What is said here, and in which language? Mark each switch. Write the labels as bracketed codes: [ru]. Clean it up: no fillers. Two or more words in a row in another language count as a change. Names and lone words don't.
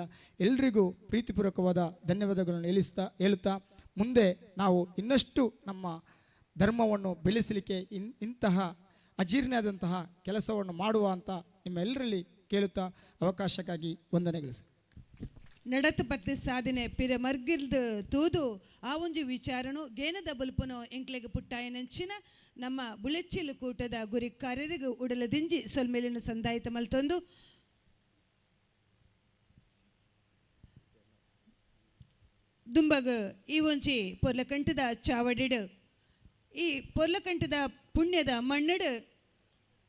[kn] ಎಲ್ರಿಗೂ ಪ್ರೀತಿಪೂರ್ವಕವಾದ ಧನ್ಯವಾದಗಳನ್ನು ಹೇಳುತ್ತಾ ಮುಂದೆ ನಾವು ಇನ್ನಷ್ಟು ನಮ್ಮ ಧರ್ಮವನ್ನು ಬೆಳೆಸಲಿಕ್ಕೆ ಇಂತಹ ಅಜೀರ್ಣವಾದಂತಹ ಕೆಲಸವನ್ನು ಮಾಡುವ ಅಂತ ನಿಮ್ಮೆಲ್ಲರಲ್ಲಿ ಕೇಳುತ್ತಾ ಅವಕಾಶಕ್ಕಾಗಿ ವಂದನೆಗಳು. [tcy] ನಡತ ಪತ್ತೆ ಸಾಧನೆ ಪಿರ ಮರ್ಗಿಲ್ದು ತೂದು ಆ ಒಂಜಿ ವಿಚಾರನು ಗೇನದ ಬಲ್ಪನು ಎಂಕ್ಲೆಗೆ ಪುಟ್ಟಾಯನಂಚಿನ ನಮ್ಮ ಬುಳೆಚ್ಚಿಲು ಕೂಟದ ಗುರಿ ಕಾರ್ಯರಿಗೆ ಉಡಲದಿಂಜಿ ಸೊಲ್ಮೇಲಿನ ಸಂದಾಯಿತ ಮಲ್ತೊಂದು ದುಂಬಗ ಈ ಒಂಜಿ ಪೊರ್ಲಕಂಠದ ಚಾವಡಿಡು ಈ ಪೊರ್ಲಕಂಠದ ಪುಣ್ಯದ ಮಣ್ಣಡು